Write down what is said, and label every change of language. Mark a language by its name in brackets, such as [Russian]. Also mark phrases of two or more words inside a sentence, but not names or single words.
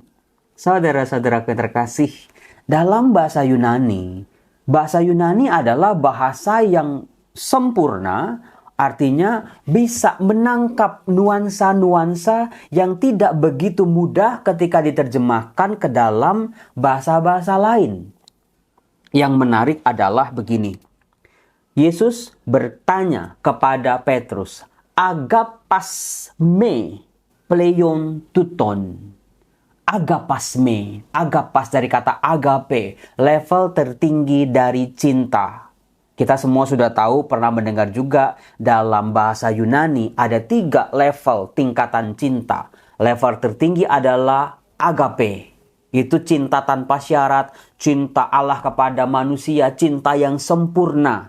[Indonesian] Saudara-saudara yang terkasih, dalam bahasa Yunani adalah bahasa yang sempurna, artinya bisa menangkap nuansa-nuansa yang tidak begitu mudah ketika diterjemahkan ke dalam bahasa-bahasa lain. Yang menarik adalah begini. Yesus bertanya kepada Petrus, [Greek] "Ἀγαπᾷς με πλέον τούτων." [Indonesian] Agapasme, agapas dari kata agape, level tertinggi dari cinta. Kita semua sudah tahu, pernah mendengar juga dalam bahasa Yunani ada 3 level tingkatan cinta. Level tertinggi adalah agape. Itu cinta tanpa syarat, cinta Allah kepada manusia, cinta yang sempurna.